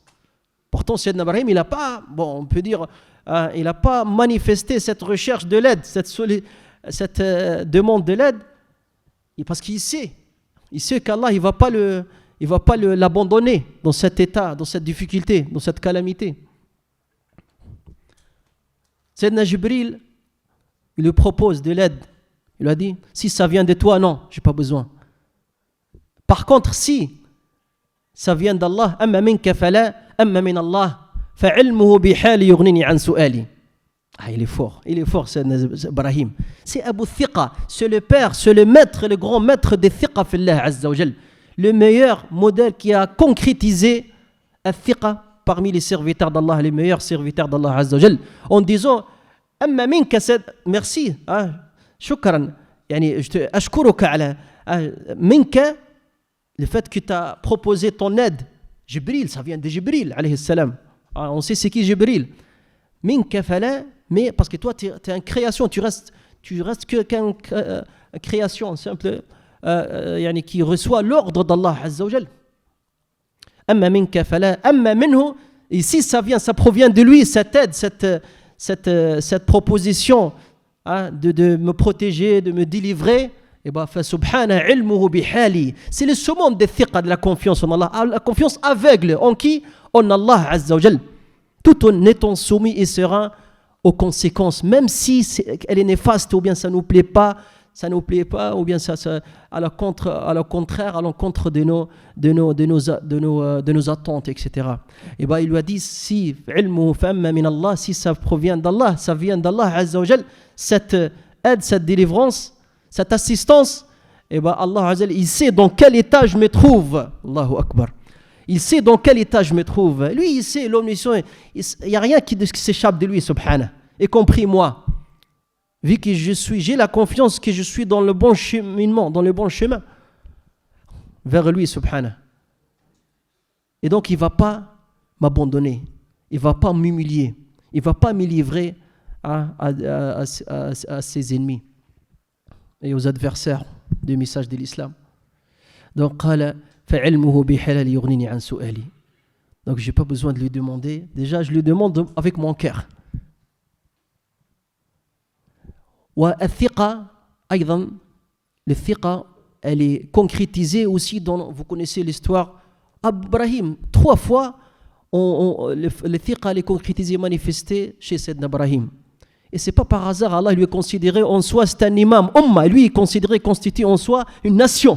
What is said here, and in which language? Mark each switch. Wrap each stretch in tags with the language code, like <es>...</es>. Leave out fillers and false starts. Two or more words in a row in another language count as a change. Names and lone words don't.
<fr>Pourtant, Sayyidina Ibrahim, il n'a pas, on peut dire, il n'a pas manifesté cette recherche de l'aide, cette demande de l'aide, parce qu'il sait qu'Allah, il va pas l'abandonner dans cet état, dans cette difficulté, dans cette calamité. Sayyidina Jibril, il lui propose de l'aide. Il lui a dit, si ça vient de toi, non, je n'ai pas besoin. Par contre, si ça vient d'Allah,</fr> <ar>أما منك فلا، أما من الله، فعلمه بحالي يغنيني عن سؤالي.</ar> <fr>Il est fort, Sayyidina Ibrahim. C'est</fr> <ar>أبو ثقة,</ar> <fr>c'est le père, c'est le maître, le grand maître des</fr> <ar>ثقة في الله عز وجل.</ar> <fr>Le meilleur modèle qui a concrétisé al-Thiqa parmi les serviteurs d'Allah, les meilleurs serviteurs d'Allah</fr> <ar>عز وجل,</ar> <fr>en disant,</fr> <ar>أما منك, merci, شكرا، أشكرك على منك,</ar> <fr>le fait que tu as proposé ton aide. Jibril, ça vient de Jibril</fr> <ar>عليه السلام.</ar> <fr>On sait c'est qui Jibril.</fr> <ar>منك فلا,</ar> <fr>mais parce que toi tu es une création, tu restes qu'une création simple, qui reçoit l'ordre d'Allah</fr> <ar>عز وجل. أما منك فلا، أما منه,</ar> <fr>ici ça provient de lui, cette aide, cette proposition de me protéger, de me délivrer. Et</fr> <ar>سبحان علمه بحالي.</ar> <fr>C'est le summum de thiqa, de la confiance en Allah, la confiance aveugle en qui? En Allah</fr> <ar>عز وجل,</ar> <fr>tout en étant soumis et serein aux conséquences, même si elle est néfaste, ou bien ça nous plaît pas, ou bien ça à l'encontre de nos attentes, etc. Et il lui a dit, si</fr> <ar>علمه فأما من الله,</ar> <fr>si ça provient d'Allah, ça vient d'Allah</fr> <ar>عز وجل,</ar> <fr>cette aide, cette délivrance, cette assistance, Allah</fr> <ar>عز وجل,</ar> <fr>il sait dans quel état je me trouve.</fr> <ar>الله أكبر.</ar> <fr>Il sait dans quel état je me trouve. Lui, il sait, l'omniscient, il n'y a rien qui s'échappe de lui, subhanah, y compris moi. Vu que j'ai la confiance que je suis dans le bon cheminement, dans le bon chemin vers lui, subhanah. Et donc, il ne va pas m'abandonner, il ne va pas m'humilier, il ne va pas me livrer à ses ennemis et aux adversaires du message de l'islam. Donc,</fr> <ar>فعلمه بحلال يغنيني عن سؤالي.</ar> <fr>Donc j'ai pas besoin de lui demander, déjà je lui demande avec mon cœur.</fr> <ar>والثقة أيضا,</ar> <fr>le thiqa, elle est concrétisée aussi dans, vous connaissez l'histoire, Ibrahim, 3 fois le thiqa est concrétisé, manifesté chez Sayyidina Ibrahim. Et c'est pas par hasard, Allah lui est considéré en soi, c'est un imam, umma, lui est considéré, constitué en soi une nation.</fr>